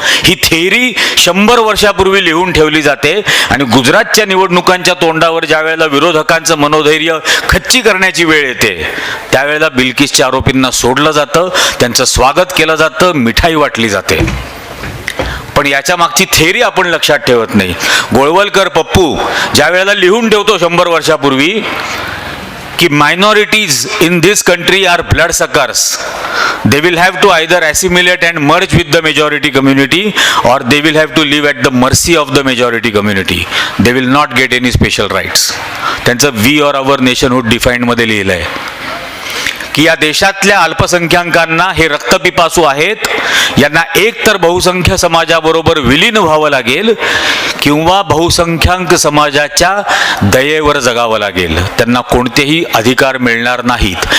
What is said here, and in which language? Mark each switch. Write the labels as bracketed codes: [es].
[mr] ही theory 100 वर्षापूर्वी लिहून ठेवली जाते, आणि गुजरातच्या निवडणुकांच्या तोंडावर ज्या वेळेला विरोधकांचं मनोधैर्य खच्ची करण्याची वेळ येते, त्यावेळेला बिल्किसच्या आरोपींना सोडलं जातं, त्यांचं स्वागत केलं जातं, मिठाई वाटली जाते. पण याच्या मागची थेअरी आपण लक्षात ठेवत नाही. गोळवलकर पप्पू ज्या वेळेला लिहून ठेवतो 100 वर्षापूर्वी की [en] Minorities in this country are blood suckers, they will have to either assimilate and merge with the majority community or they will have to live at the mercy of the majority community. They will not get any special rights. [mr] त्यांचं we or our nationhood defined मध्ये लिहिलं आहे की या देशातल्या अल्पसंख्याकांना हे रक्तपिपासू आहेत, यांना एक तर बहुसंख्य समाजाबरोबर विलीन व्हावं लागेल किंवा बहुसंख्याक समाजाच्या दयेवर जगावं लागेल, त्यांना कोणतेही अधिकार मिळणार नाहीत.